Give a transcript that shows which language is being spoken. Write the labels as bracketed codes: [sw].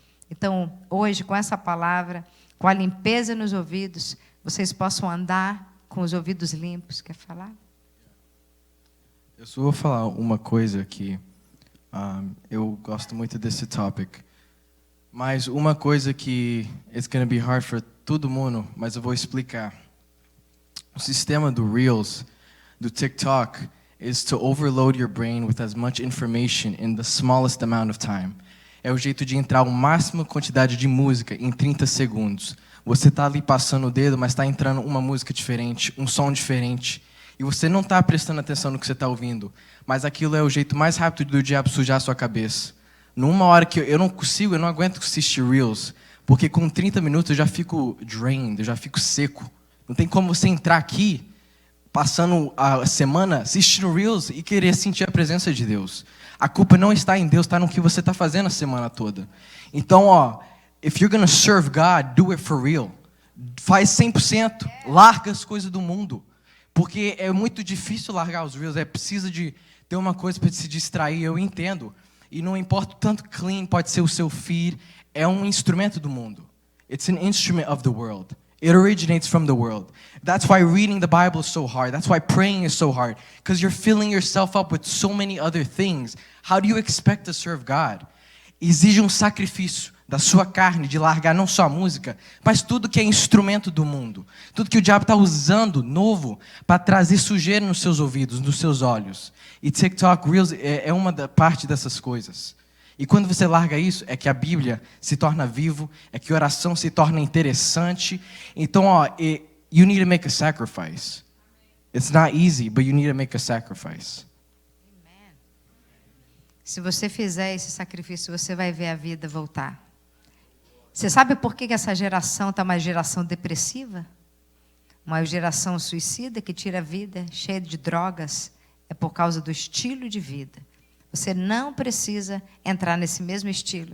[pt] Então, hoje, com essa palavra, com a limpeza nos ouvidos, vocês possam andar com os ouvidos limpos. Quer falar? Eu só vou falar uma coisa aqui. Eu gosto muito desse topic. Mas uma coisa que [en] it's going to be hard for [pt] todo mundo, mas eu vou explicar. O sistema do Reels, do TikTok, [en] is to overload your brain with as much information in the smallest amount of time. [pt] É o jeito de entrar a máxima quantidade de música em 30 segundos. Você está ali passando o dedo, mas está entrando uma música diferente, um som diferente. E você não está prestando atenção no que você está ouvindo. Mas aquilo é o jeito mais rápido do diabo sujar a sua cabeça. Numa hora que eu não aguento assistir Reels. Porque com 30 minutos eu já fico drained, eu já fico seco. Não tem como você entrar aqui, passando a semana, assistindo Reels e querer sentir a presença de Deus. A culpa não está em Deus, está no que você está fazendo a semana toda. [en] Então, if you're going to serve God, do it for real. [pt] Faz 100%. Larga as coisas do mundo. Porque é muito difícil largar os Reels, precisa de ter uma coisa para se distrair, eu entendo. E não importa o tanto clean pode ser o seu feed, é um instrumento do mundo. [en] It's an instrument of the world. It originates from the world. That's why reading the Bible is so hard. That's why praying is so hard. Because you're filling yourself up with so many other things. How do you expect to serve God? [pt] Exige um sacrifício da sua carne, de largar não só a música, mas tudo que é instrumento do mundo. Tudo que o diabo está usando, novo, para trazer sujeira nos seus ouvidos, nos seus olhos. E TikTok, Reels é uma parte dessas coisas. E quando você larga isso, é que a Bíblia se torna vivo, é que a oração se torna interessante. [en] Então, you need to make a sacrifice. It's not easy, but you need to make a sacrifice. [pt] Se você fizer esse sacrifício, você vai ver a vida voltar. Você sabe por que essa geração está uma geração depressiva? Uma geração suicida que tira a vida, cheia de drogas? É por causa do estilo de vida. Você não precisa entrar nesse mesmo estilo.